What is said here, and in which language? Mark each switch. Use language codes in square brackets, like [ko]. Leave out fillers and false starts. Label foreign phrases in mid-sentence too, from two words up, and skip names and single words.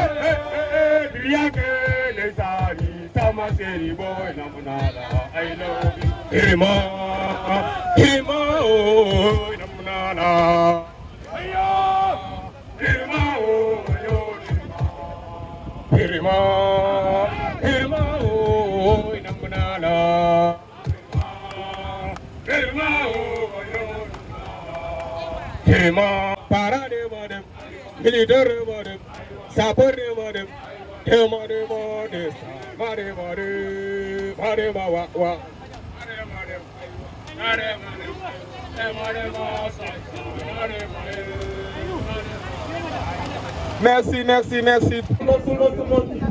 [en] I love you. Hirima, oh, namunana. Hirima, oh, Hirima, oh, namunana. Hirima, oh, Hirima, parade madam, military madam, sapper madam, [fr] Merci. Tout le monde.